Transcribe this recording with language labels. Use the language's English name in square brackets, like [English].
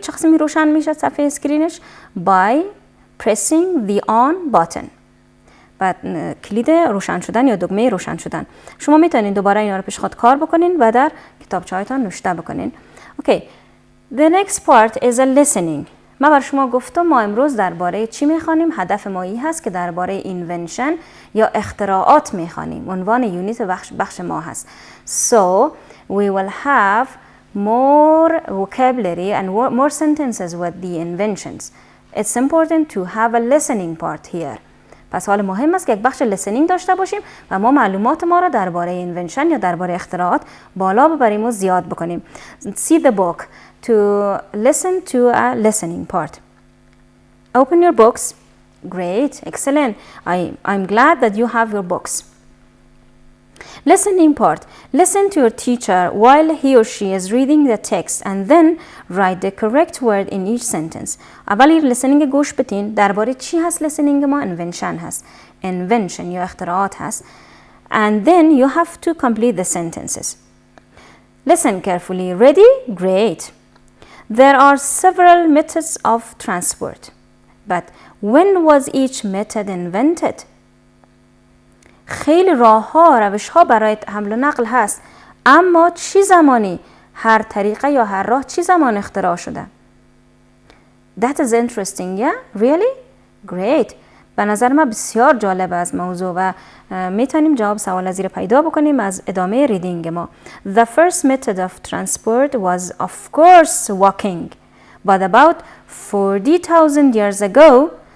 [Persian] چه قسمی روشن میشه صفحه اسکرینش؟ [English] By pressing the on button. [Persian] بعد کلید روشن شدن یا دکمه روشن شدن. شما میتونین دوباره اینا رو پیش خود کار بکنین و در کتابچه‌هایتان نوشته بکنین. [English] Okay. The next part is a listening. [Persian] من بر شما گفتم ما امروز درباره چی میخوانیم؟ هدف ما این هست که درباره invention یا اختراعات میخوانیم. عنوان یونیت بخش ما هست. [English] So we will have more vocabulary and more sentences with the inventions. It's important to have a listening part here. [Persian] پس حال مهم است که یک بخش listening داشته باشیم و ما معلومات ما را درباره invention یا درباره اختراعات بالا ببریم و زیاد بکنیم. [English] See the book to listen to a listening part. Open your books. Great, excellent. I'm glad that you have your books. Listening part. Listen to your teacher while he or she is reading the text and then write the correct word in each sentence. [Persian] اولی listening گوش بدین. درباره چی هست listening ما؟ invention هست. invention یا اختراعات هست. [English] And then you have to complete the sentences. Listen carefully. Ready? Great. There are several methods of transport. But when was each method invented? [Persian] خیلی راه ها روش ها برای حمل و نقل هست اما چی زمانی هر طریقه یا هر راه چی زمان اختراع شده؟ [English] That is interesting, yeah? Really? Great. [Persian] به نظر من بسیار جالب از موضوع و میتونیم جواب سوال زیر پیدا بکنیم از ادامه ریدینگ ما. [English] The first method of transport was of course walking. But about 40,000 years ago,